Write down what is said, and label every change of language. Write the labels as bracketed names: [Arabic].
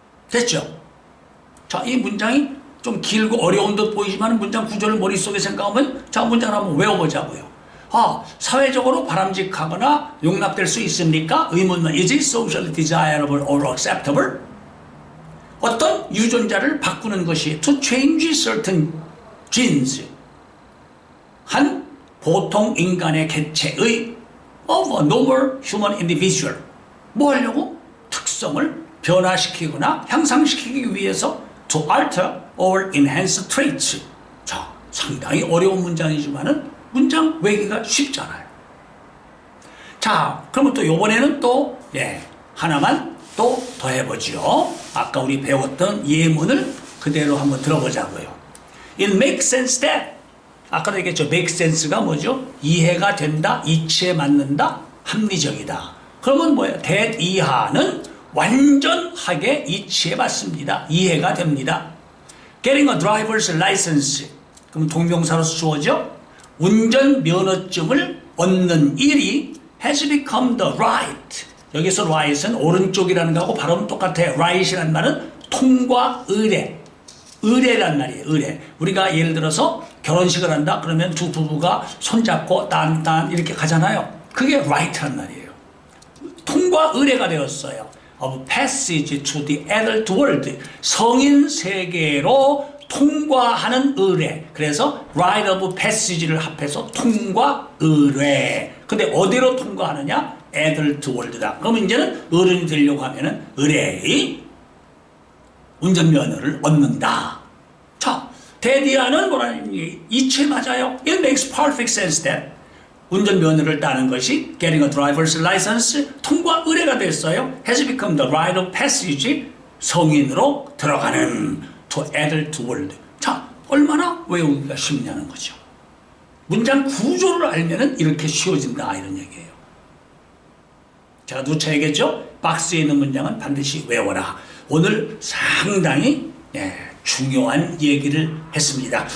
[Korean] 됐죠? 자, 이 문장이 좀 길고 어려운 듯 보이지만 문장 구조를 머릿속에 생각하면 자, 문장을 한번 외워보자고요. 사회적으로 바람직하거나 용납될 수 있습니까? [English] 의문문 is it socially desirable or acceptable? [Korean] 어떤 유전자를 바꾸는 것이 [English] to change certain genes [Korean] 한 보통 인간의 개체의 [English] of a normal human individual [Korean] 뭐 하려고? 특성을 변화시키거나 향상시키기 위해서 [English] to alter or enhance traits. [Korean] 자, 상당히 어려운 문장이지만은 문장 외기가 쉽잖아요. 자, 그러면 또 요번에는 또 하나만 또 더 해보죠. 아까 우리 배웠던 예문을 그대로 한번 들어보자고요. [English] It makes sense that [Korean] 아까도 얘기했죠. make sense가 뭐죠? 이해가 된다, 이치에 맞는다, 합리적이다. 그러면 뭐예요? that 이하는 완전하게 이치에 맞습니다. 이해가 됩니다. [English] getting a driver's license. [Korean] 그럼 동명사로서 주어져. 운전면허증을 얻는 일이 [English] has become the right. [Korean] 여기서 right은 오른쪽이라는 거하고 발음은 똑같아요. right이라는 말은 통과 의례. 의례란 말이에요. 의례. 우리가 예를 들어서 결혼식을 한다. 그러면 두 부부가 손잡고 딴딴 이렇게 가잖아요. 그게 right란 말이에요. 통과 의례가 되었어요. [English] of passage to the adult world. [Korean] 성인 세계로 통과하는 의례. 그래서 rite of passage를 합해서 통과 의례. 근데 어디로 통과하느냐? adult world다. 그럼 이제는 어른이 되려고 하면은 의례의 운전면허를 얻는다. 자, 대디아는 뭐라니? 이치에 맞아요. [English] It makes perfect sense that [Korean] 운전면허를 따는 것이 [English] getting a driver's license [Korean] 통과 의례가 됐어요. [English] has become the rite of passage [Korean] 성인으로 들어가는 [English] to adult world. [Korean] 자, 얼마나 외우기가 쉽냐는 거죠. 문장 구조를 알면은 이렇게 쉬워진다 이런 얘기예요. 제가 누차 얘기했죠. 박스에 있는 문장은 반드시 외워라. 오늘 상당히 중요한 얘기를 했습니다.